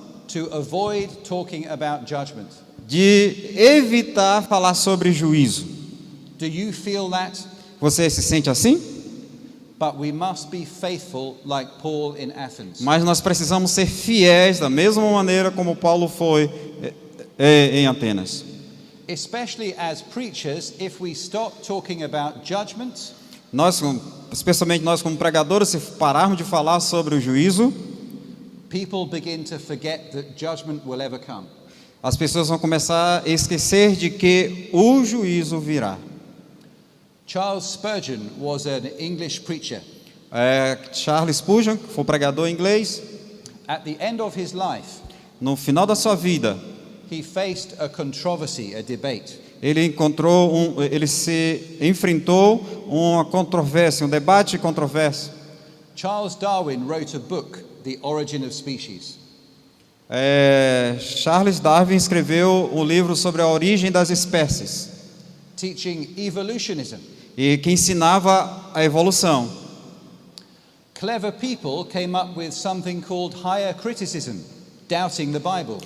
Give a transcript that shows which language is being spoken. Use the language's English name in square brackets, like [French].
[English] to avoid talking about judgment. [Portuguese] de evitar falar sobre juízo. [English] Do you feel that? [Portuguese] Você se sente assim? [English] But we must be faithful like Paul in Athens. [Portuguese] Mas nós precisamos ser fiéis da mesma maneira como Paulo foi em Atenas. [English] Especially as preachers, if we stop talking about judgment, [Portuguese] Nós, especialmente nós como pregadores, se pararmos de falar sobre o juízo, [English] people begin to forget that judgment will ever come. [Portuguese] as pessoas vão começar a esquecer de que o juízo virá. [English] Charles Spurgeon was an English preacher. [Portuguese] Charles Spurgeon, que foi pregador inglês, [English] At the end of his life, [Portuguese] no final da sua vida, [English] he faced a controversy, a debate. [Portuguese] ele se enfrentou uma controvérsia, um debate controverso. [English] Charles Darwin wrote a book, The Origin of Species. [Portuguese] Charles Darwin escreveu um livro sobre a origem das espécies [English] Teaching evolutionism. [Portuguese] e que ensinava a evolução. [English] Clever people came up with something called higher criticism, doubting the Bible.